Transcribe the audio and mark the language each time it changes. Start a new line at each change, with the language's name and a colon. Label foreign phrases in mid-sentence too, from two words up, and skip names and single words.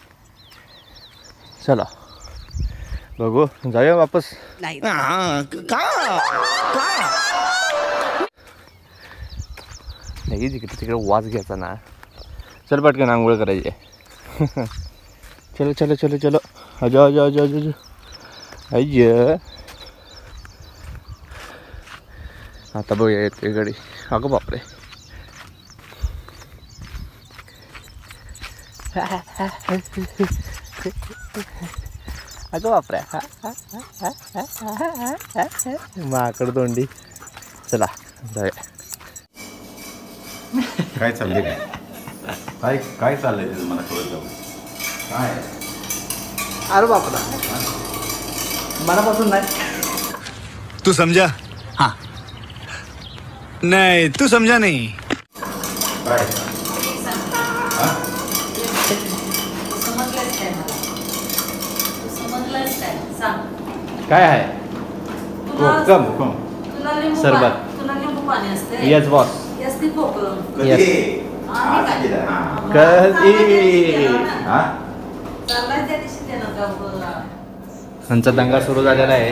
Marathi: चला बघू, जाऊया वापस. नाही तिकडे तिकडे वास घ्यायचा ना. चल पटकन आंघोळ करायची.
Hindi: चलो चलो चलो चलो. अजो अजो अजो अजो अजो अय्य.
Marathi: आता बघूया येते गाडी. अगं बापरे. अगं बापरे. माकड तोंडी. चला जाऊया. काय चाललंय काय काय चाललंय ते मला कळत जाऊ. काय अरे बापरा, मनापासून नाही.
Hindi: तू समझा? हाँ. नहीं तू समझा नहीं.
Marathi: काय काय आहे? कोकम सरबत.
English: yes boss.
Marathi: यांचा दंगा सुरू झालेला आहे.